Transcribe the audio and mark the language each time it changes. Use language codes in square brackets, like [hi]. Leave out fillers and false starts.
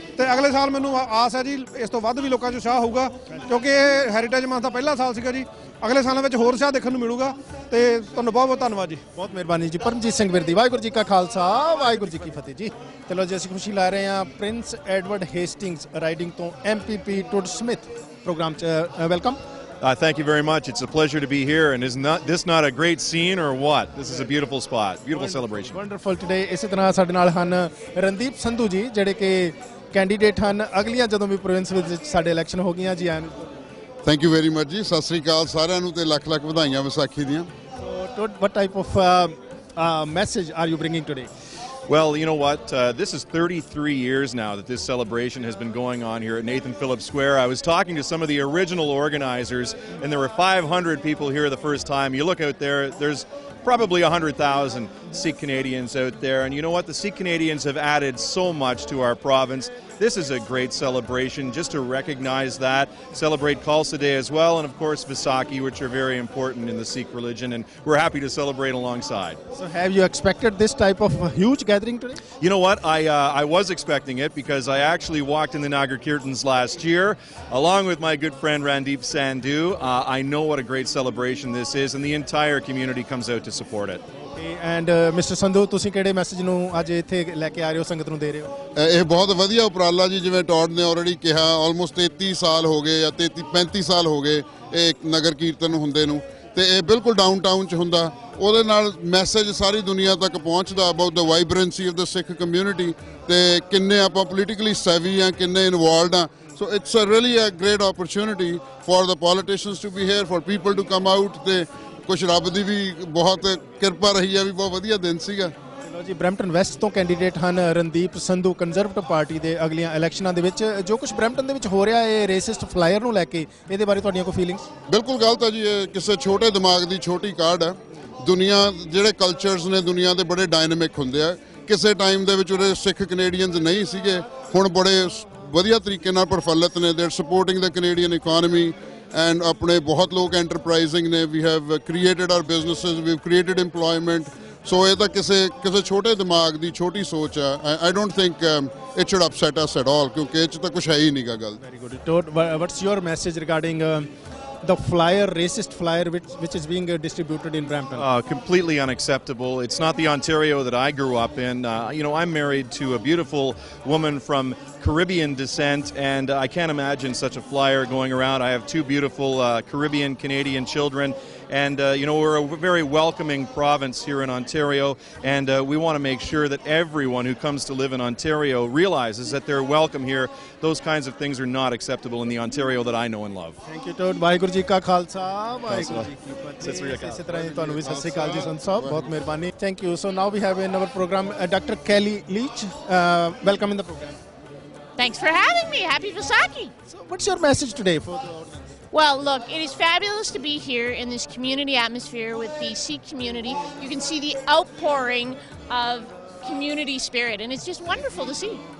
[pa] ਤੇ ਅਗਲੇ ਸਾਲ ਮੈਨੂੰ ਆਸ ਹੈ ਜੀ ਇਸ ਤੋਂ ਵੱਧ ਵੀ ਲੋਕਾਂ 'ਚ ਉਤਸ਼ਾਹ ਹੋਊਗਾ, ਕਿਉਂਕਿ ਇਹ ਹੈਰੀਟੇਜ ਮੰਥ ਦਾ ਪਹਿਲਾ ਸਾਲ ਸੀਗਾ ਜੀ। ਅਗਲੇ ਸਾਲਾਂ ਵਿੱਚ ਹੋਰ ਉਤਸ਼ਾਹ ਦੇਖਣ ਨੂੰ ਮਿਲੂਗਾ। ਤੇ ਤੁਹਾਨੂੰ ਬਹੁਤ ਬਹੁਤ ਧੰਨਵਾਦ ਜੀ। ਬਹੁਤ ਮਿਹਰਬਾਨੀ ਜੀ। ਪਰਮਜੀਤ ਸਿੰਘ ਵਿਰਦੀ, ਵਾਹਿਗੁਰੂ ਜੀ ਕਾ ਖਾਲਸਾ, ਵਾਹਿਗੁਰੂ ਜੀ ਕੀ ਫਤਿਹ ਜੀ। ਚਲੋ ਜੀ, ਅਸੀਂ ਖੁਸ਼ੀ ਲੈ ਰਹੇ ਹਾਂ ਪ੍ਰਿੰਸ ਐਡਵਰਡ ਹੇਸਟਿੰਗਸ ਰਾਈਡਿੰਗ ਤੋਂ MPP ਟੁਡ ਸਮਿਥ ਪ੍ਰੋਗਰਾਮ 'ਚ। [en] Welcome. Thank you very much. It's a pleasure to be here. And is this not a great scene or what? This is a beautiful spot, beautiful celebration. Wonderful today. [pa] ਇਸੇ ਤਰ੍ਹਾਂ ਸਾਡੇ ਨਾਲ ਹਨ ਰਣਦੀਪ ਸੰਧੂ ਜੀ, ਜਿਹੜੇ ਕਿ candidate ਹਨ ਅਗਲੀਆਂ ਜਦੋਂ ਵੀ ਪ੍ਰੋਵਿੰਸ ਵਿੱਚ ਸਾਡੇ ਇਲੈਕਸ਼ਨ ਹੋ ਗਈਆਂ ਜੀ। ਆਇਆਂ [en] Thank you very much ਜੀ। [pa] ਸਤਿ ਸ੍ਰੀ ਅਕਾਲ ਸਾਰਿਆਂ ਨੂੰ ਤੇ ਲੱਖ ਲੱਖ ਵਧਾਈਆਂ ਵਿਸਾਖੀ ਦੀਆਂ। [en] So what type of message are you bringing today? Well, you know what? This is 33 years now that this celebration has been going on here at Nathan Phillips Square. I was talking to some of the original organizers, and there were 500 people here the first time. You look out there, there's probably 100,000 Sikh Canadians out there. And you know what? The Sikh Canadians have added so much to our province. This is a great celebration just to recognize that, celebrate Khalsa Day as well, and of course Vaisakhi, which are very important in the Sikh religion, and we're happy to celebrate alongside. So have you expected this type of huge gathering today? You know what? I was expecting it because I actually walked in the Nagar Kirtans last year along with my good friend Randeep Sandhu. I know what a great celebration this is, and the entire community comes out to support it. [pa] And mister Sandhu, ਤੁਸੀਂ ਕਿਹੜੇ message ਨੂੰ ਅੱਜ ਇੱਥੇ ਲੈ ਕੇ ਆ ਰਹੇ ਹੋ, ਸੰਗਤ ਨੂੰ ਦੇ ਰਹੇ ਹੋ? ਇਹ ਬਹੁਤ ਵਧੀਆ ਉਪਰਾਲਾ ਜੀ। ਜਿਵੇਂ ਟੌਡ ਨੇ ਆਲਰੇਡੀ ਕਿਹਾ, ਆਲਮੋਸਟ 33 ਸਾਲ ਹੋ ਗਏ ਜਾਂ 35 ਸਾਲ ਹੋ ਗਏ ਇਹ ਨਗਰ ਕੀਰਤਨ ਹੁੰਦੇ ਨੂੰ, ਤੇ ਇਹ ਬਿਲਕੁਲ ਡਾਊਨਟਾਊਨ 'ਚ ਹੁੰਦਾ। ਉਹਦੇ ਨਾਲ ਮੈਸੇਜ ਸਾਰੀ ਦੁਨੀਆ ਤੱਕ ਪਹੁੰਚਦਾ [en] about the vibrancy of the Sikh community, [pa] ਤੇ ਕਿੰਨੇ ਆਪਾਂ ਪੋਲੀਟੀਕਲੀ ਸੈਵੀ ਆ, ਕਿੰਨੇ ਇਨਵੋਲਵਡ ਆ। [en] So it's really a great opportunity for the politicians to be here, for people to come out, [pa] ਤੇ ਕੁਛ ਰੱਬ ਦੀ ਵੀ ਬਹੁਤ ਕਿਰਪਾ ਰਹੀ ਹੈ ਵੀ ਬਹੁਤ ਵਧੀਆ ਦਿਨ ਸੀਗਾ। ਚਲੋ ਜੀ, ਬਰੈਂਪਟਨ ਵੈਸਟ ਤੋਂ ਕੈਂਡੀਡੇਟ ਹਨ ਰਣਦੀਪ ਸੰਧੂ ਕੰਜ਼ਰਵੇਟਿਵ ਪਾਰਟੀ ਦੇ ਅਗਲੀਆਂ ਇਲੈਕਸ਼ਨਾਂ ਦੇ ਵਿੱਚ। ਜੋ ਕੁਝ ਬਰੈਂਪਟਨ ਦੇ ਵਿੱਚ ਹੋ ਰਿਹਾ ਹੈ ਰੇਸਿਸਟ ਫਲਾਇਰ ਨੂੰ ਲੈ ਕੇ, ਇਹਦੇ ਬਾਰੇ ਤੁਹਾਡੀਆਂ ਕੋਈ ਫੀਲਿੰਗਸ? ਬਿਲਕੁਲ ਗਲਤ ਹੈ ਜੀ। ਇਹ ਕਿਸੇ ਛੋਟੇ ਦਿਮਾਗ ਦੀ ਛੋਟੀ ਕਾਢ ਹੈ। ਦੁਨੀਆ ਜਿਹੜੇ ਕਲਚਰਸ ਨੇ ਦੁਨੀਆ ਦੇ ਬੜੇ ਡਾਇਨਾਮਿਕ ਹੁੰਦੇ ਆ। ਕਿਸੇ ਟਾਈਮ ਦੇ ਵਿੱਚ ਉਹਦੇ ਸਿੱਖ ਕੈਨੇਡੀਅਨਸ ਨਹੀਂ ਸੀਗੇ, ਹੁਣ ਬੜੇ ਵਧੀਆ ਤਰੀਕੇ ਨਾਲ ਪ੍ਰਫੁੱਲਤ ਨੇ। [en] ਦੇ supporting the Canadian economy, and [pa] ਆਪਣੇ ਬਹੁਤ ਲੋਕ ਐਂਟਰਪ੍ਰਾਈਜ਼ਿੰਗ ਨੇ। [en] We have created our businesses, we have created employment. So [pa] ਇਹ ਤਾਂ ਕਿਸੇ ਛੋਟੇ ਦਿਮਾਗ ਦੀ ਛੋਟੀ ਸੋਚ ਆ। [en] I don't think it should upset us at all, [pa] ਕਿਉਂਕਿ ਇਹ 'ਚ ਤਾਂ ਕੁਛ ਹੈ ਹੀ ਨਹੀਂਗਾ ਗੱਲ। [en] Very good. What's your message regarding the flyer, racist flyer which is being distributed in Brampton? Completely unacceptable. It's not the Ontario that I grew up in. I'm married to a beautiful woman from Caribbean descent, and I can't imagine such a flyer going around. I have two beautiful Caribbean Canadian children, and we're a very welcoming province here in Ontario, and we want to make sure that everyone who comes to live in Ontario realizes that they're welcome here. Those kinds of things are not acceptable in the Ontario that I know and love. Thank you, [pa] Todd. Waheguru ji ਕਾ ਖਾਲਸਾ, ਵਾਹਿਗੁਰੂ ਜੀ ਕੀ ਫਤਿਹ। ਇਸੇ ਤਰ੍ਹਾਂ ਹੀ ਤੁਹਾਨੂੰ ਵੀ ਸਤਿ ਸ੍ਰੀ ਅਕਾਲ ਜੀ ਸੰਤ ਸਾਹਿਬ, ਬਹੁਤ ਮਿਹਰਬਾਨੀ। [en] Thank you. So now we have in our program Dr. Kelly Leach. Welcome in the program. Thanks for having me. Happy Vaisakhi. So what's your message today for the audience? Well, look, it is fabulous to be here in this community atmosphere with the Sikh community. You can see the outpouring of community spirit, and it's just wonderful to see.